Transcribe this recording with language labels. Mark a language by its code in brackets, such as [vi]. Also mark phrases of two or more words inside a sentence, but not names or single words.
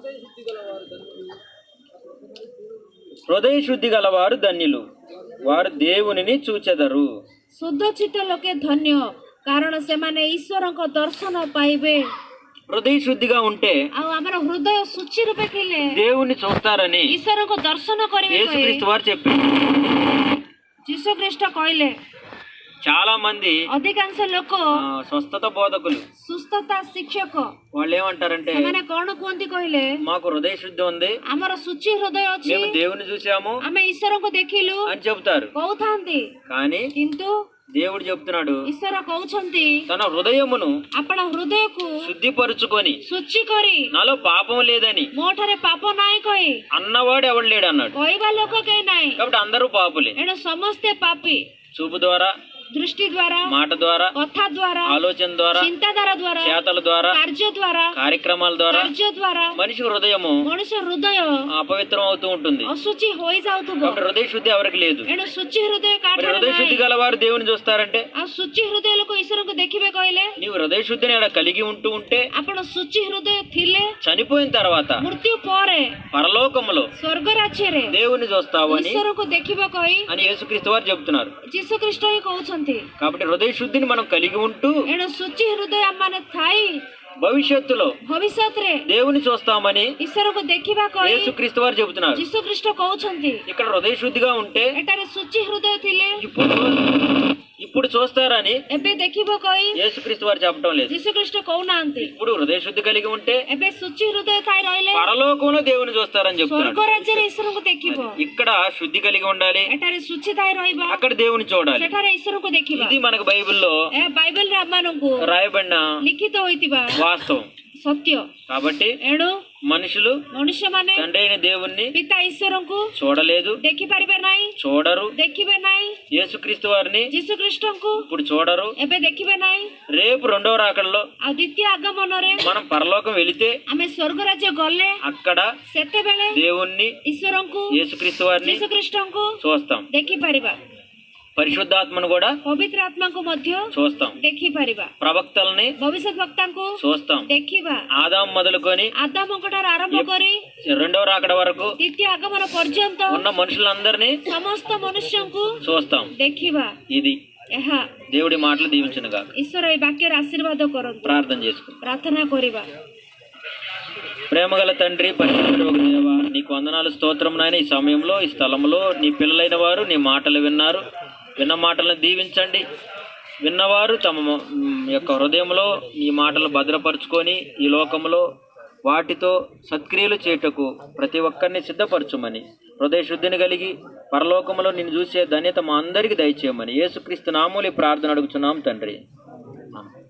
[te] హృదయ శుద్ధి గలవారు ధన్యులు, వారు దేవునిని చూచెదరు. [or] ଶୁଦ୍ଧ ଚିତ୍ତ ଲୋକେ ଧନ୍ୟ, କାରଣ ସେମାନେ ଈଶ୍ୱରଙ୍କ ଦର୍ଶନ ପାଇବେ। [te] హృదయ శుద్ధిగా ఉంటే [or] ଆଉ ଆମର ହୃଦୟ ସୂଚି ରୂପେ ଥିଲେ [te] దేవుణ్ణి చూస్తారని [or] ଈଶ୍ୱରଙ୍କ ଦର୍ଶନ କରିବେ କହି [te] యేసుక్రీస్తు వారు చెప్పారు. [or] ଯୀଶୁଖ୍ରୀଷ୍ଟ କହିଲେ। [te] చాలా మంది [or] ଅଧିକାଂଶ ଲୋକ [te] స్వస్థత బోధకులు [or] ସୁସ୍ଥତା ଶିକ୍ଷକ [te] వాళ్ళు ఏమంటారంటే, [or] ସେମାନେ କଣ କୁହନ୍ତି କହିଲେ, [te] మాకు హృదయ శుద్ధి ఉంది, [or] ଆମର ସୂଚି ହୃଦୟ ଅଛି, [te] మేము దేవుని చూసాము [or] ଆମେ ଈଶ୍ୱରଙ୍କୁ ଦେଖିଲୁ [te] అని చెబుతారు. [or] କହୁଥାନ୍ତି। [te] కానీ [or] କିନ୍ତୁ [te] దేవుడు చెప్తున్నాడు, [or] ଈଶ୍ୱର କହୁଛନ୍ତି [te] తన హృదయమును [or] ଆପଣ ହୃଦୟକୁ [te] శుద్ధిపరుచుకొని [or] ଶୁଚି କରି [te] నాలో పాపం లేదని [or] ମୋ ଠାରେ ପାପ ନାହିଁ କହି [te] అన్నవాడు ఎవడు లేడు అన్నాడు. [or] କହିବା ଲୋକ କେହି ନାହିଁ। [te] కాబట్టి అందరూ పాపులే. [or] ଏଣୁ ସମସ୍ତେ ପାପୀ। [te] చూపు ద్వారా, [or] ଦୃଷ୍ଟି ଦ୍ୱାରା, [te] మాట ద్వారా, [or] କଥା ଦ୍ୱାରା, [te] ఆలోచన ద్వారా, [or] ଚିନ୍ତାଧାରା ଦ୍ୱାରା, [te] చేతల ద్వారా, [or] କାର୍ଯ୍ୟ ଦ୍ୱାରା, [te] కార్యక్రమాల ద్వారా [or] କାର୍ଯ୍ୟ ଦ୍ୱାରା [te] మనిషి హృదయము [or] ମଣିଷ ହୃଦୟ [te] అపవిత్రం అవుతూ ఉంటుంది. [or] ଅଶୁଚି ହୋଇଯାଉଥିବ। [te] కాబట్టి హృదయ శుద్ధి ఎవరికి లేదు. [or] ଏଣୁ ଶୁଚି ହୃଦୟ [te] మరి [or] କାଠରେ [te] హృదయ శుద్ధి [or] ନାହିଁ। [te] గలవారు దేవుని చూస్తారంటే, [or] ଆଉ ଶୁଚି ହୃଦୟ ଲୋକ ଈଶ୍ୱରଙ୍କୁ ଦେଖିବେ କହିଲେ, [te] నీవు హృదయ శుద్ధిని అక్కడ కలిగి ఉంటే [or] ଆପଣ ଶୁଚି ହୃଦୟ ଥିଲେ [te] చనిపోయిన తర్వాత [or] ମୃତ୍ୟୁ ପରେ [te] పరలోకములో [or] ସ୍ୱର୍ଗ ରାଜ୍ୟରେ [te] దేవుని చూస్తావు అని [or] ଈଶ୍ୱରଙ୍କୁ ଦେଖିବ କହି [te] యేసుక్రీస్తు వారు చెప్తున్నారు. [or] ଯୀଶୁଖ୍ରୀଷ୍ଟ ହିଁ କହୁଛନ୍ତି। [te] కాబట్టి హృదయ శుద్ధిని మనం కలిగి ఉంటూ [or] ଏଣୁ ଶୁଚି ହୃଦୟ ଆମମାନେ ଥାଇ [te] భవిష్యత్తులో [or] ଭବିଷ୍ୟତରେ [te] దేవుని చూస్తామని [or] ଈଶ୍ୱରଙ୍କୁ ଦେଖିବା କହି [te] యేసుక్రీస్తు వారు చెబుతున్నారు. [or] ଯୀଶୁଖ୍ରୀଷ୍ଟ କହୁଛନ୍ତି। [te] ఇక్కడ హృదయ శుద్ధిగా ఉంటే [or] ଏଠାରେ ଶୁଚି ହୃଦୟ ଥିଲେ [te] ఇప్పుడు చూస్తారని [or] ଏବେ ଦେଖିବ କହି [te] యేసుక్రీస్తు వారు చెప్పడం లేదు. [or] ଯୀଶୁଖ୍ରୀଷ୍ଟ କହୁନାହାନ୍ତି। [te] ఇప్పుడు హృదయ శుద్ధి కలిగి ఉంటే [or] ଏବେ ଶୁଚି ହୃଦୟ ଥାଇ ରହିଲେ [te] పరలోకంలో దేవుని చూస్తారని చెప్తున్నారు. [or] ସ୍ୱର୍ଗ ରାଜ୍ୟରେ ଈଶ୍ୱରଙ୍କୁ ଦେଖିବ। [te] ఇక్కడ శుద్ధి కలిగి ఉండాలి, [or] ଏଠାରେ ଶୁଚି ଥାଇ ରହିବ, [te] అక్కడ దేవుని చూడాలి. [or] ସେଠାରେ ଈଶ୍ୱରଙ୍କୁ ଦେଖିବା। [te] ఇది మనకు బైబిల్లో [or] ଏହା ବାଇବେଲରେ ଆମମାନଙ୍କୁ [te] రాయబడిన [or] ଲିଖିତ ହୋଇଥିବା [te] వాస్తవం. [or] ସତ୍ୟ। [te] కాబట్టి [or] ଏଣୁ [te] మనుషులు [or] ମନୁଷ୍ୟମାନେ [te] తండ్రి అయిన దేవుణ్ణి [or] ପିତା ଈଶ୍ୱରଙ୍କୁ [te] చూడలేదు, [or] ଦେଖିପାରିବେ ନାହିଁ, [te] చూడరు. [or] ଦେଖିବେ ନାହିଁ। [te] యేసుక్రీస్తు వారిని [or] ଯୀଶୁଖ୍ରୀଷ୍ଟଙ୍କୁ [te] ఇప్పుడు చూడరు. [or] ଏବେ ଦେଖିବେ ନାହିଁ। [te] రేపు రెండవ రాకడలో [or] ଆଉ ଦ୍ୱିତୀୟ ଆଗମନରେ [te] మనం పరలోకం వెళితే [or] ଆମେ ସ୍ୱର୍ଗ ରାଜ୍ୟ ଗଲେ [te] అక్కడ [or] ସେତେବେଳେ [te] దేవుణ్ణి, [or] ଈଶ୍ୱରଙ୍କୁ, [te] యేసుక్రీస్తు వారిని [or] ଯୀଶୁଖ୍ରୀଷ୍ଟଙ୍କୁ [te] చూస్తాం. [or] ଦେଖିପାରିବା। [te] పరిశుద్ధాత్మను కూడా [or] ପବିତ୍ର ଆତ୍ମାଙ୍କୁ ମଧ୍ୟ [te] చూస్తాం. [or] ଦେଖିପାରିବା। [te] ప్రవక్తల్ని [or] ଭବିଷ୍ୟତ ବକ୍ତାଙ୍କୁ [te] చూస్తాం. [or] ଦେଖିବା। [te] ఆదాం మొదలుకొని [or] ଆଦାମଙ୍କ ଠାରୁ ଆରମ୍ଭ କରି [te] రెండవ రాకడ వరకు [or] ଦ୍ୱିତୀୟ ଆଗମନ ପର୍ଯ୍ୟନ୍ତ [te] ఉన్న మనుషులందరినీ [or] ସମସ୍ତ ମନୁଷ୍ୟଙ୍କୁ [te] చూస్తాం. [or] ଦେଖିବା। [te] ఇది [or] ଏହା [te] దేవుడి మాటలు దీవించునుగా. [or] ଈଶ୍ୱର ଏହି ବାକ୍ୟରେ ଆଶୀର୍ବାଦ କରନ୍ତୁ। [te] ప్రార్థన చేసుకుందాం. [or] ପ୍ରାର୍ଥନା କରିବା। [te] ప్రేమగల తండ్రి, పరిశుద్ధుడు ఒక దేవ, నీకు వందనాలు, స్తోత్రం నాయన. ఈ సమయంలో ఈ స్థలంలో నీ పిల్లలైన వారు నీ మాటలు విన్నారు. విన్న మాటలను దీవించండి. విన్నవారు తమ యొక్క హృదయంలో నీ మాటలు భద్రపరుచుకొని ఈ లోకంలో వాటితో సత్క్రియలు చేయుటకు ప్రతి ఒక్కరిని సిద్ధపరచుమని, హృదయ శుద్ధిని కలిగి పరలోకంలో నిన్ను చూసే ధన్యత మా అందరికీ దయచేయమని యేసుక్రీస్తు నామములో ఈ ప్రార్థన అడుగుచున్నాం తండ్రి.